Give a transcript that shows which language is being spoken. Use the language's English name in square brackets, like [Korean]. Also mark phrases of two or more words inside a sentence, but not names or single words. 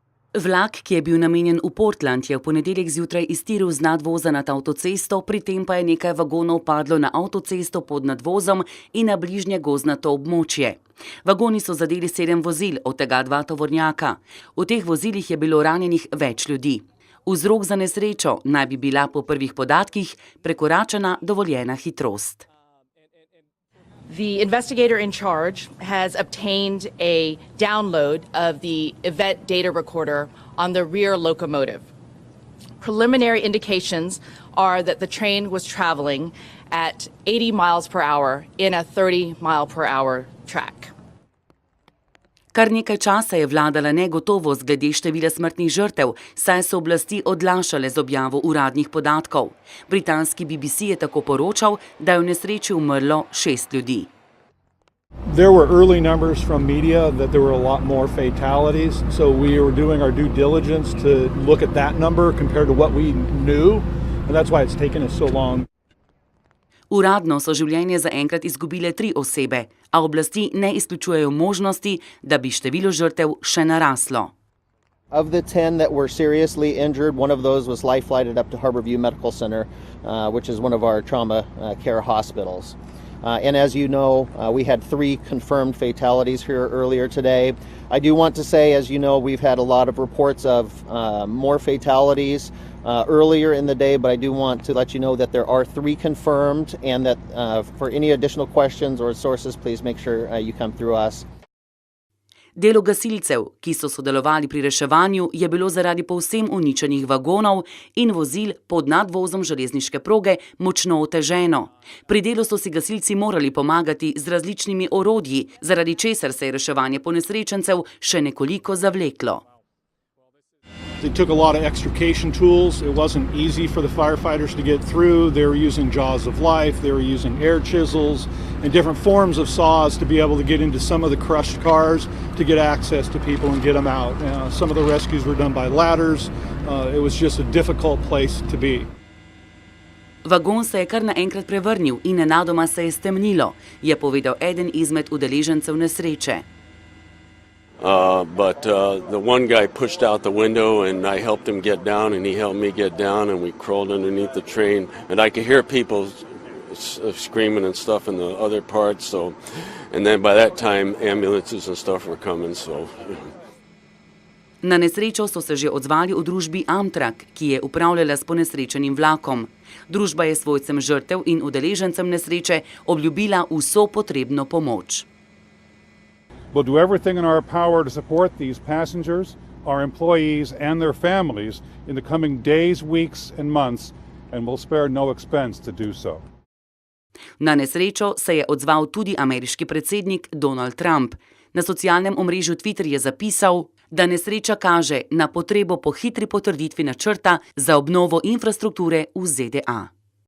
[Slovenian] Vlak, ki je bil namenjen v Portland, je v ponedeljek zjutraj iztiril z nadvoza nad avtocesto, pri tem pa je nekaj vagonov padlo na avtocesto pod nadvozom in na bližnje gozdnato območje. Vagoni so zadeli 7 vozil, od tega 2 tovornjaka. V teh vozilih je bilo ranjenih več ljudi. Vzrok za nesrečo naj bi bila po prvih podatkih prekoračena dovoljena hitrost. [English] The investigator in charge has obtained a download of the event data recorder on the rear locomotive. Preliminary indications are that the train was traveling at 80 miles per hour in a 30 mile per hour track. [Slovenian] Kar nekaj časa je vladala negotovost glede števila smrtnih žrtev, saj so oblasti odlašale z objavo uradnih podatkov. Britanski BBC je tako poročal, da je v nesreči umrlo 6 ljudi. [English] There were early numbers from media that there were a lot more fatalities, so we were doing our due diligence to look at that number compared to what we knew, and that's why it's taken us so long. [Slovenian] Uradno so življenje zaenkrat izgubile 3 osebe, a oblasti ne izključujejo možnosti, da bi število žrtev še naraslo. [English] Of the 10 that were seriously injured, one of those was life-flighted up to Harborview Medical Center, which is one of our trauma care hospitals. And as you know, we had 3 confirmed fatalities here earlier today. I do want to say, as you know, we've had a lot of reports of more fatalities earlier in the day, but I do want to let you know that there are 3 confirmed, and that for any additional questions or sources, please make sure you come through us. [Slovenian] Delo gasilcev, ki so sodelovali pri reševanju, je bilo zaradi povsem uničenih vagonov in vozil pod nadvozom železniške proge močno oteženo. Pri delu so si gasilci morali pomagati z različnimi orodji, zaradi česar se je reševanje ponesrečencev še nekoliko zavleklo. [English] They took a lot of extrication tools. It wasn't easy for the firefighters to get through. They were using jaws of life, they were using air chisels and different forms of saws to be able to get into some of the crushed cars to get access to people and get them out. Some of the rescues were done by ladders. It was just a difficult place to be. [Slovenian] Vagon se je kar naenkrat prevrnil in nenadoma se je stemnilo, je povedal eden izmed udeležencev nesreče. [English] But the one guy pushed out the window and I helped him get down and he helped me get down and we crawled underneath the train and I could hear people screaming and stuff in the other parts, so, and then by that time ambulances and stuff were coming, so. [Slovenian] Na nesrečo so se že odzvali v družbi Amtrak, ki je upravljala s ponesrečenim vlakom. Družba je svojcem žrtev in udeležencem nesreče obljubila vso potrebno pomoč. [English] We'll do everything in our power to support these passengers, our employees and their families in the coming days, weeks and months, and we'll spare no expense to do so. [Slovenian] Na nesrečo se je odzval tudi ameriški predsednik Donald Trump. Na socialnem omrežju Twitter je zapisal, da nesreča kaže na potrebo po hitri potrditvi načrta za obnovo infrastrukture v ZDA.